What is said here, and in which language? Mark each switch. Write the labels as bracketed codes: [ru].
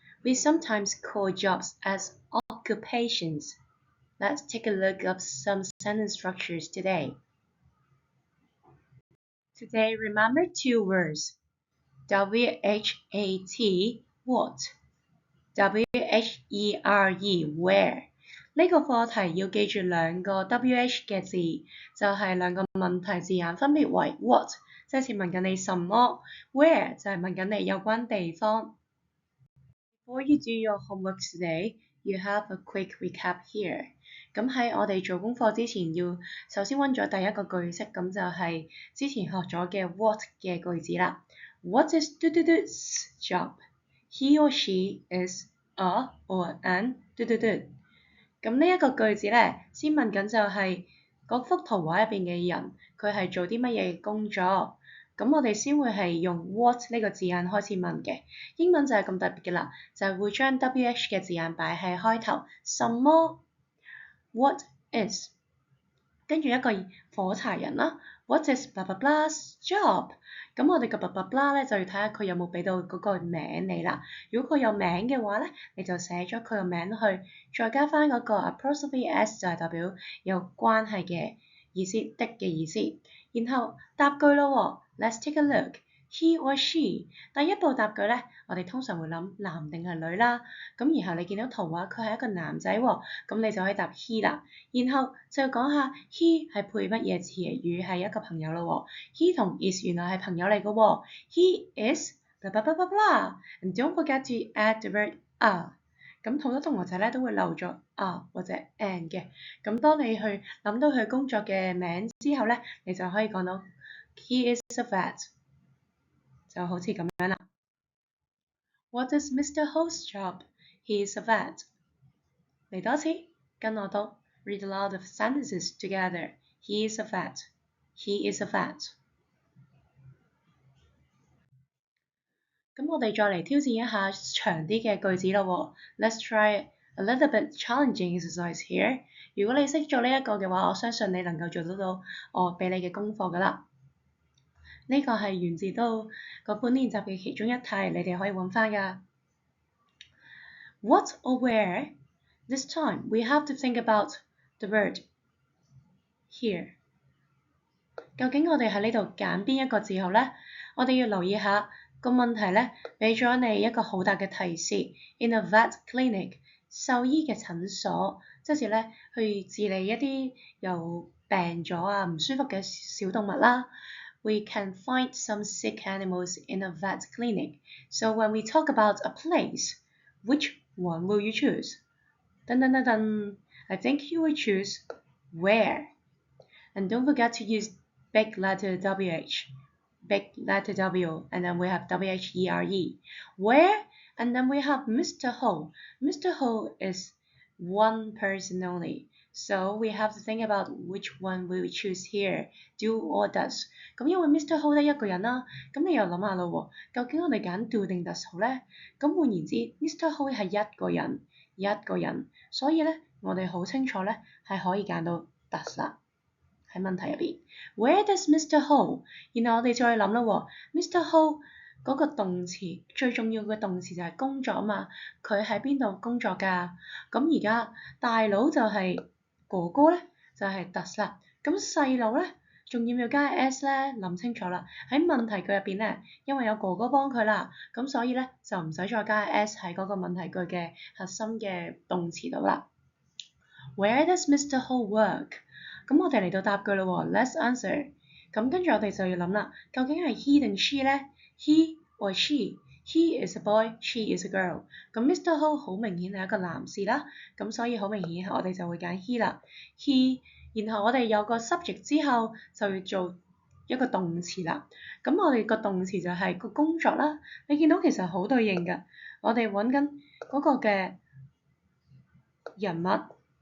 [en] We sometimes call jobs as occupations. Let's take a look at some sentence structures today. Today, remember two words, W-H-A-T, what, W-H-E-R-E, where. [yue] 呢個課題要記住兩個 WH 嘅字，就係兩個問題字眼，分別為 what， 即係問緊你什麼 ，where 就係問緊你有關地方。 [en] Before you do your homework today, you have a quick recap here. [yue] 咁喺我哋做功課之前，要首先溫咗第一個句式，咁就係之前學咗嘅 what 嘅句子啦。 [en] What is dududu's job? He or she is a or an dududu。 [yue] 咁呢一個句子咧，先問緊就係嗰幅圖畫入邊嘅人，佢係做啲乜嘢工作？咁我哋先會係用 what 呢個字眼開始問嘅。英文就係咁特別嘅啦，就係會將 WH 嘅字眼擺喺開頭。什麼 ？ [en] What is？ [yue] 跟住一個火柴人啦。 [en] What is blah blah blah's job？ [yue] 咁我哋嘅 blah blah blah 咧就要睇下佢有冇俾到嗰個名你啦。如果佢有名嘅話咧，你就寫咗佢個名去，再加翻嗰個 apostrophe s 就係代表有關係嘅意思的嘅意思。然後答句咯喎 ， [en] Let's take a look。 [yue] He or she， 第一步答句咧，我哋通常會諗男定係女啦。咁然後你見到圖畫佢係一個男仔喎，咁你就可以答 he 啦。然後就講下 he 係配乜嘢詞語係一個朋友咯喎。he 同 is 原來係朋友嚟嘅喎。 [en] He is blah blah blah blah blah。And don't forget to add the word a。 [yue] 咁好多同學仔咧都會漏咗 a 或者 an 嘅。咁當你去諗到佢工作嘅名之後咧，你就可以講到 [en] he is a vet， [yue] 就好似咁樣啦。 [en] What is Mr. Ho's job? He is a vet。 [yue] 嚟多次，跟我讀。 [en] Read a lot of sentences together. He is a vet. He is a vet. [yue] 咁我哋再嚟挑戰一下長啲嘅句子咯喎。 [en] Let's try a little bit challenging exercise here. [yue] 如果你識做呢一個嘅話，我相信你能夠做得到我俾你嘅功課㗎啦。呢個係源自到嗰本練習嘅其中一題，你哋可以揾翻㗎。 [en] What or where? This time we have to think about the word here。 [yue] 究竟我哋喺呢度揀邊一個字號呢？我哋要留意下個問題呢，俾咗你一個好大嘅提示。 [en] In a vet clinic， [yue] 獸醫嘅診所，即係咧去治理一啲有病咗啊唔舒服嘅小動物啦。 [en] We can find some sick animals in a vet clinic. So when we talk about a place, which one will you choose? Dun, dun, dun, dun. I think you will choose where. And don't forget to use big letter WH, big letter W, and then we have WHERE. Where? And then we have Mr. Ho. Mr. Ho is one person only. So we have to think about which one we will choose here, do or does. [yue] 咁因為 Mr. Ho 得一個人啦，咁你又諗下咯喎，究竟我哋揀 do 定 does 好咧？咁換言之 ，Mr. Ho 係一個人，所以咧我哋好清楚咧係可以揀到 does 啦。喺問題入邊 ， [en] Where does Mr. [yue] Ho？然後我哋再諗啦喎 ，Mr. Ho 嗰個動詞最重要嘅動詞就係工作啊嘛，佢喺邊度工作㗎？咁而家大佬就係哥哥咧，就係 does 啦。咁細佬咧，仲要唔要加 s 咧？諗清楚啦。喺問題句入邊咧，因為有哥哥幫佢啦，咁所以咧就唔使再加 s 喺嗰個問題句嘅核心嘅動詞度啦。 [en] Where does Mr. Ho work？ [yue] 咁我哋嚟到答句咯喎 ， [en] Let's answer。 [yue] 咁跟住我哋就要諗啦，究竟係 he 定 she 咧 ？ [en] He or she？He is a boy, she is a girl。 [yue] 咁 Mr. Ho 好明顯係一個男士啦，咁所以好明顯我哋就會揀 he 啦。 He， 然後我哋有個 subject 之後就要做一個動詞啦。咁我哋個動詞就係個工作啦。你見到其實好對應㗎，我哋揾緊嗰個嘅人物。